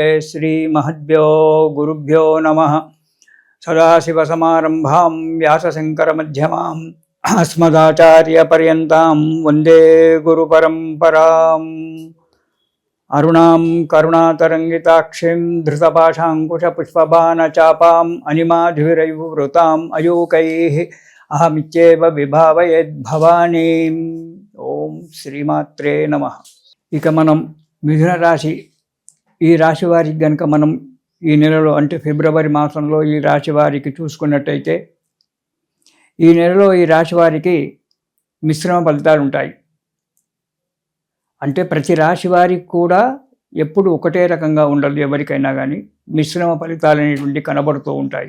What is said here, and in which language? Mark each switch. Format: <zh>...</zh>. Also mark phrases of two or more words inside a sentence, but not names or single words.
<sa>श्री महद्भ्यो गुरुभ्यो नमः। सदाशिवसमारम्भां व्यासशङ्करमध्यमाम् अस्मदाचार्यपर्यन्तां वन्दे गुरुपरम्पराम्। अरुणां करुणातरङ्गिताक्षीं धृतपाशाङ्कुशपुष्पबाणचापाम् अनिमाधुरैर्वृताम् अयूकैः अहमित्येव विभावयेद्भवानीम्। ओम श्रीमात्रे नमः।</sa> <te>ఇక మనం మిథున రాశి, ఈ రాశి వారికి గనుక మనం ఈ నెలలో అంటే ఫిబ్రవరి మాసంలో ఈ రాశి వారికి చూసుకున్నట్టయితే ఈ నెలలో ఈ రాశి వారికి మిశ్రమ ఫలితాలు ఉంటాయి. అంటే ప్రతి రాశి వారికి కూడా ఎప్పుడు ఒకటే రకంగా ఉండదు, ఎవరికైనా కానీ మిశ్రమ ఫలితాలు అనేటువంటి కనబడుతూ ఉంటాయి.</te>